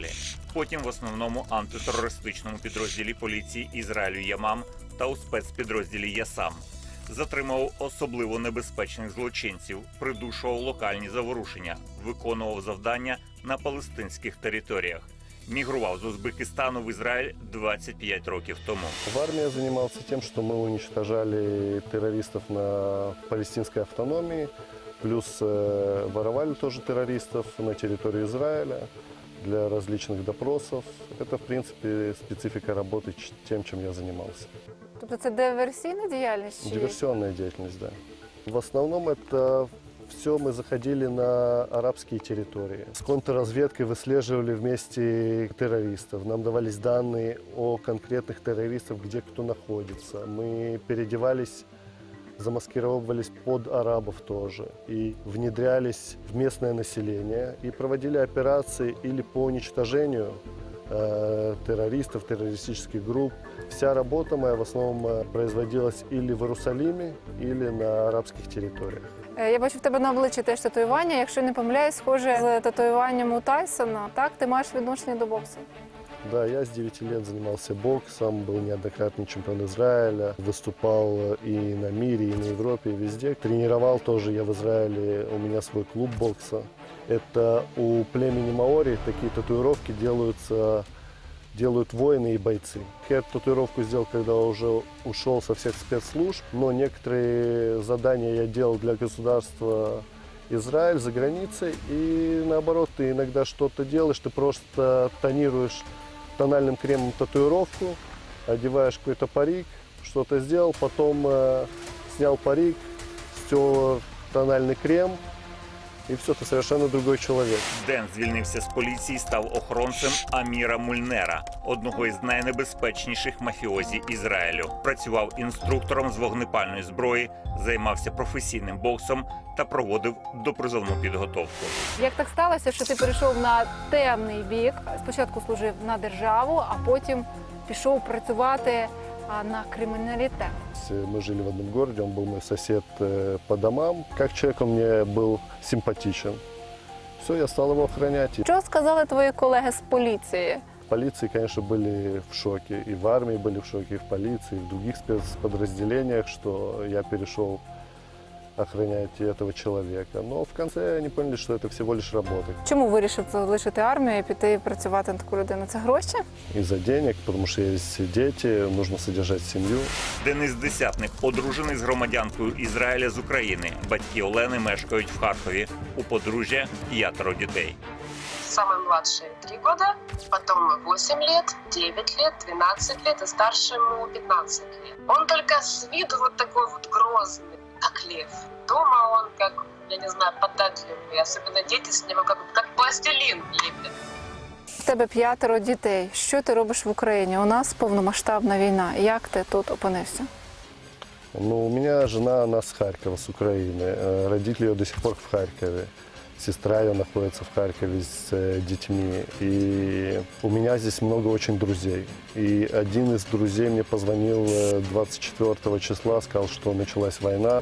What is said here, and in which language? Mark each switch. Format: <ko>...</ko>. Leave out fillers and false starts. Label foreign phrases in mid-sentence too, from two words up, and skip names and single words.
<uk>Потім в основному антитерористичному підрозділі поліції Ізраїлю Ямам та у спецпідрозділі Ясам. Затримав особливо небезпечних злочинців, придушував локальні заворушення, виконував завдання на палестинських територіях. Мігрував з Узбекистану в Израиль 25 років тому.</uk> <ru>В армии я занимался тем, что мы уничтожали террористов на палестинской автономии, плюс воровали тоже террористов на территории Израиля для различных допросов. Это, в принципе, специфика работы тем, чем я занимался.</ru> <uk>Тобто це диверсійна діяльність?</uk> <ru>Диверсионная деятельность, да. В основном это все мы заходили на арабские территории. С контрразведкой выслеживали вместе террористов. Нам давались данные о конкретных террористах, где кто находится. Мы переодевались, замаскировывались под арабов тоже. И внедрялись в местное население. И проводили операции или по уничтожению террористов, террористических групп. Вся работа моя в основном производилась или в Иерусалиме, или на арабских территориях.</ru> <uk>Я бачу в тебе на обличчі теж татуювання. Якщо не помиляюсь, схоже з татуюванням у Тайсона. Так? Ти маєш відношення до боксу?</uk> <ru>Да, я с 9 лет занимался боксом, был неоднократный чемпион Израиля, выступал и на мире, и на Европе, и везде. Тренировал тоже я в Израиле, у меня свой клуб бокса. Это у племени маори такие татуировки делают воины и бойцы. Я эту татуировку сделал, когда уже ушел со всех спецслужб, но некоторые задания я делал для государства Израиль за границей, и наоборот, ты иногда что-то делаешь, ты просто тонируешь тональным кремом татуировку, одеваешь какой-то парик, что-то сделал, потом снял парик, стер тональный крем,</ru> <uk>і все, ти совершенно другой чоловік. Ден звільнився з поліції, став охоронцем Аміра Мульнера, одного із найнебезпечніших мафіозі Ізраїлю. Працював інструктором з вогнепальної зброї, займався професійним боксом та проводив допризовну підготовку. Як так сталося, що ти перейшов на темний бік? Спочатку служив на державу, а потім пішов працювати на криминалитет.</uk> <ru>Мы жили в одном городе, он был мой сосед по домам. Как человек он мне был симпатичен. Все, я стал его охранять.</ru> <uk>Що сказали твої колеги з поліції?</uk> <ru>В полиции, конечно, были в шоке. И в армии были в шоке, и в полиции, и в других спецподразделениях, что я перешел охранять этого человека. Но в конце они поняли, что это всего лишь работа.</ru> <uk>Чому вирішив залишити армію і піти працювати на таку людину? Це гроші?</uk> <ru>Из-за денег, потому что есть дети, нужно содержать семью.</ru> <uk>Денис Десятник одружений з громадянкою Ізраїля з України. Батьки Олени мешкають в Харкові. У подружжя 5 дітей.</uk> <ru>Самый младший 3 года, потом 8 лет, 9 лет, 12 лет и старшему 15 лет. Он только с виду вот такой вот грозный, как лев. Дома он как, я не знаю, податливый. Особенно дети с него как пластилин лепят.</ru> <uk>тебе 5 дітей. Що ти робиш в Україні? У нас повномасштабна війна. Як ти тут опинився?</uk> <ru>Ну, у меня жена, она с Харькова, с Украины. Родители ее до сих пор в Харькове. Сестра ее находится в Харькове с детьми. И у меня здесь много очень друзей. И один из друзей мне позвонил 24 числа, сказал, что началась война.</ru>